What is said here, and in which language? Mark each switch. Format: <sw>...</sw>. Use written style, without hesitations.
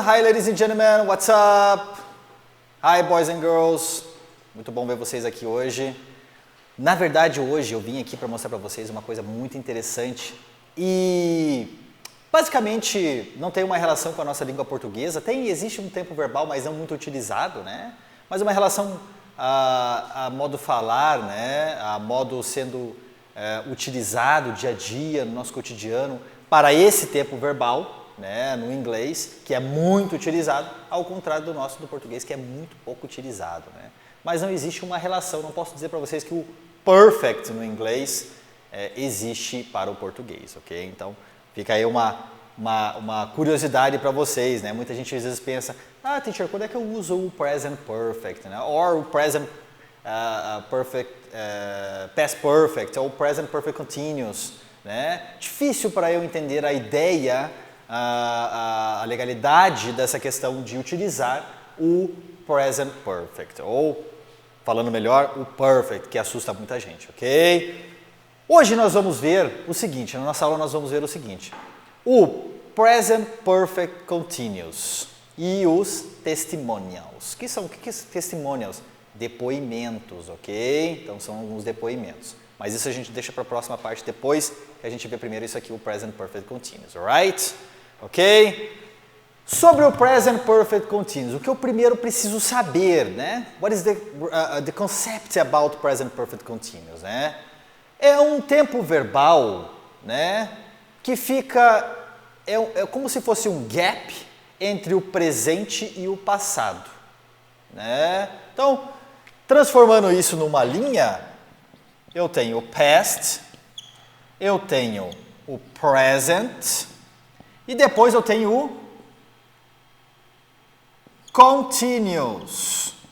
<en>Hi ladies and gentlemen, what's up? Hi boys and girls!</en> <pt>Muito bom ver vocês aqui hoje. Na verdade, hoje eu vim aqui para mostrar para vocês uma coisa muito interessante e basicamente não tem uma relação com a nossa língua portuguesa. Existe um tempo verbal, mas não muito utilizado, né? Mas uma relação a modo falar, né? A modo sendo utilizado dia a dia no nosso cotidiano para esse tempo verbal, né, no inglês, que é muito utilizado, ao contrário do nosso, do português, que é muito pouco utilizado, né? Mas não existe uma relação, não posso dizer para vocês que o perfect no inglês existe para o português, ok? Então, fica aí uma curiosidade para vocês, né? Muita gente às vezes pensa, teacher, quando é que eu uso o present perfect, né? Ou o present perfect, past perfect, ou o present perfect continuous, né? Difícil para eu entender a ideia, a legalidade dessa questão de utilizar o present perfect, ou, falando melhor, o perfect, que assusta muita gente, ok? Hoje nós vamos ver o seguinte, na nossa aula nós vamos ver o seguinte, o present perfect continuous e os testimonials. O que são testimonials? Depoimentos, ok? Então são os depoimentos. Mas isso a gente deixa para a próxima parte depois que a gente vê primeiro isso aqui, o present perfect continuous, alright? Ok? Sobre o present perfect continuous, o que eu primeiro preciso saber, né?</pt> <en>What is the concept about present perfect continuous, né?</en> <pt>É um tempo verbal, né? Que fica, é como se fosse um gap entre o presente e o passado, né? Então, transformando isso numa linha, eu tenho o past, eu tenho o present e depois eu tenho o continuous.</pt>